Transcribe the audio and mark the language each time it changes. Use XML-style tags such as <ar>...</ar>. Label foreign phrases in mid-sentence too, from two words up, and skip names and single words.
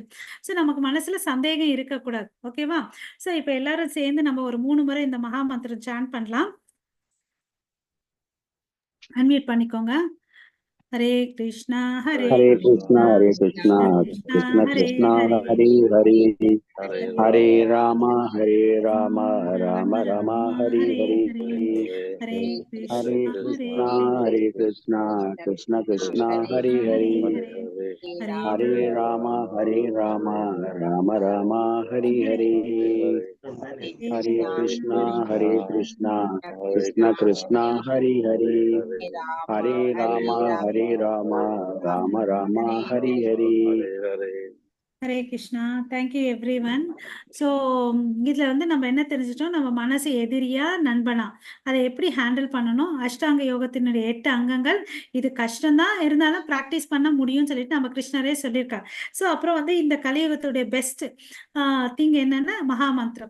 <ta>ஸோ நமக்கு மனசுல சந்தேகம் இருக்கக்கூடாது. ஓகேவா? ஸோ இப்போ எல்லாரும் சேர்ந்து நம்ம ஒரு 3 முறை இந்த மகா மந்திரம் சான் பண்ணலாம். அன்மியூட் பண்ணிக்கோங்க. ஹரே கிருஷ்ணா ஹரே ஹரே கிருஷ்ணா கிருஷ்ணா ஹரே கிருஷ்ணா கிருஷ்ணா கிருஷ்ண ஹரே கிருஷ்ணா ஹரே ஹரே ஹரே ஹரே ராம ராம ராம ராம ஹரே ஹரே ஹரே ஹரே ஹரே கிருஷ்ணா கிருஷ்ணா கிருஷ்ண கிருஷ்ணா ஹரே ஹரே ஹரே ராம ராம ராம ஹரே ஹரே ஹரே கிருஷ்ணா கிருஷ்ணா கிருஷ்ண ஹரே ஹரே ஹரே ராம ராம ஹரே ஹரே ஹரே கிருஷ்ணா.</ta> <en>thank you everyone.</en> <ta>ஸோ இதுல வந்து நம்ம என்ன தெரிஞ்சிட்டோம், நம்ம மனசு எதிரியா நண்பனா, அதை எப்படி ஹேண்டில் பண்ணணும். அஷ்டாங்க யோகத்தினுடைய 8 அங்கங்கள். இது கஷ்டம்தான், இருந்தாலும் ப்ராக்டிஸ் பண்ண முடியும்னு சொல்லிட்டு நம்ம கிருஷ்ணரே சொல்லியிருக்காரு. ஸோ அப்புறம் வந்து இந்த கலியுகத்துடைய</ta> <en>best thing</en> <ta>என்னன்னா மகா மந்திரம்.</ta>